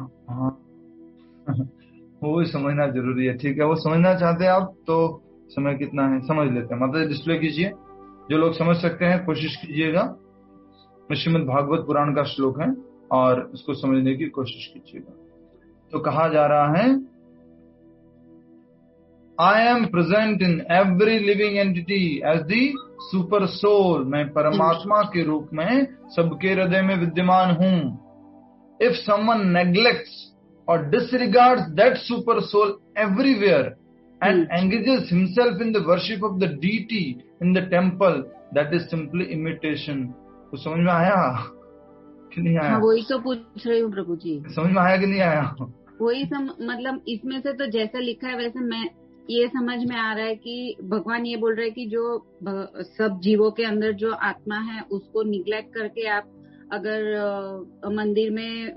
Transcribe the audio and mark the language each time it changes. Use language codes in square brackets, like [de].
[hi] हाँ वो समझना जरूरी है। ठीक है, वो समझना चाहते हैं आप तो समय कितना है समझ लेते हैं। मतलब डिस्प्ले कीजिए, जो लोग समझ सकते हैं कोशिश कीजिएगा। श्रीमद् भागवत पुराण का श्लोक है और इसको समझने की कोशिश कीजिएगा। तो कहा जा रहा है, [en] I am present in every living entity as the super soul। [hi] मैं परमात्मा के रूप में सबके हृदय में विद्यमान हूँ। [en] If someone neglects or disregards that super soul everywhere and engages himself in the worship of the deity in the temple, that is simply imitation। [hi] तो समझ में आया कि नहीं आया? हाँ, वही तो पूछ रही हूँ प्रभु जी। समझ में आया कि नहीं आया? वही मतलब इसमें से तो जैसा लिखा है वैसे मैं ये समझ में आ रहा है कि भगवान ये बोल रहे हैं कि जो सब जीवों के अंदर जो आत्मा है उसको निग्लेक्ट करके आप अगर मंदिर में